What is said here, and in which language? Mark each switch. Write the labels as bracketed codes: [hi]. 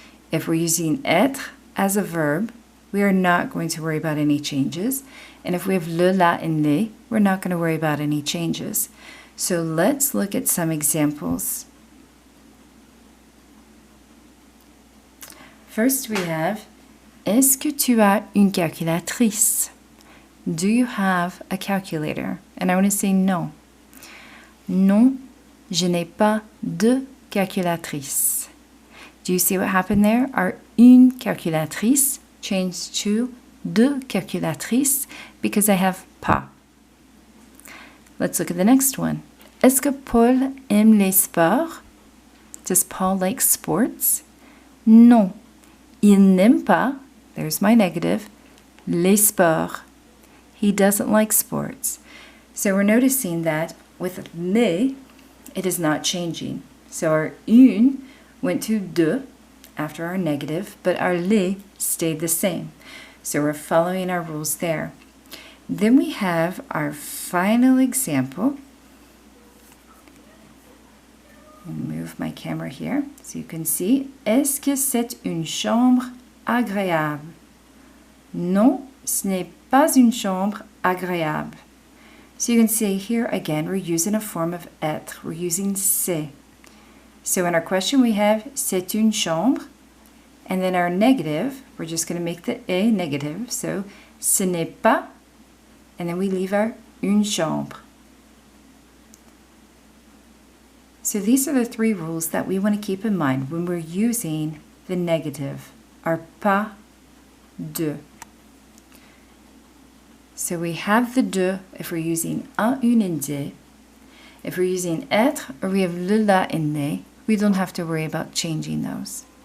[en] If we're using être as a verb, we are not going to worry about any changes. And if we have le, la, and les, we're not going to worry about any changes. So let's look at some examples. First we have, [fr] est-ce que tu as une calculatrice? [en] Do you have a calculator? And I want to say no. [fr] Non, je n'ai pas de calculatrice. [en] Do you see what happened there? Our [fr] une calculatrice [en] changed to [fr] de calculatrice [en] because I have pas. Let's look at the next one. [fr] Est-ce que Paul aime les sports? [en] Does Paul like sports? [fr] Non. Il n'aime pas, [en] there's my negative, [fr] les sports. [en] He doesn't like sports. So we're noticing that with les, it is not changing. So our une went to de after our negative, but our les stayed the same. So we're following our rules there. Then we have our final example. I'll move my camera here so you can see. [fr] Est-ce que c'est une chambre agréable? Non, ce n'est pas une chambre agréable. [en] So you can see here again, we're using a form of être. We're using c'est. So in our question we have c'est une chambre. And then our negative, we're just going to make the a negative. [fr] So ce n'est pas. [en] And then we leave our une chambre. So these are the three rules that we want to keep in mind when we're using the negative, our pas de. So we have the de if we're using un, une, and des. If we're using être or we have le, la, and les, we don't have to worry about changing those.